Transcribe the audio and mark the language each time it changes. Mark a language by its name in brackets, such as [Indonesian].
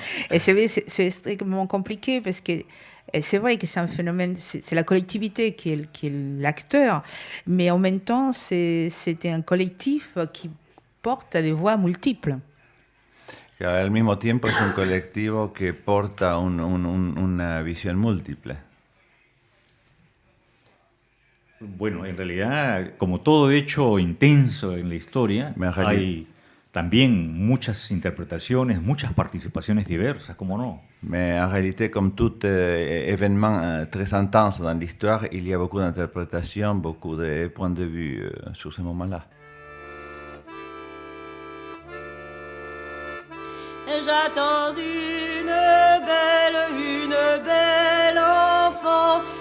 [French] Et c'est extrêmement compliqué parce que c'est vrai que c'est un phénomène, c'est la collectivité qui est l'acteur, mais en même temps, c'était un collectif qui porte des voix multiples. [Spanish] Al mismo tiempo es un colectivo que porta una visión múltiple. Bueno, en realidad, como todo hecho intenso en la historia, hay también muchas interpretaciones, muchas participaciones diversas, ¿cómo no? [French] Mais en réalité, comme tout événement très intense dans l'histoire, il y a beaucoup d'interprétations, beaucoup de points de vue sur ce moment-là. J'attends une belle enfant.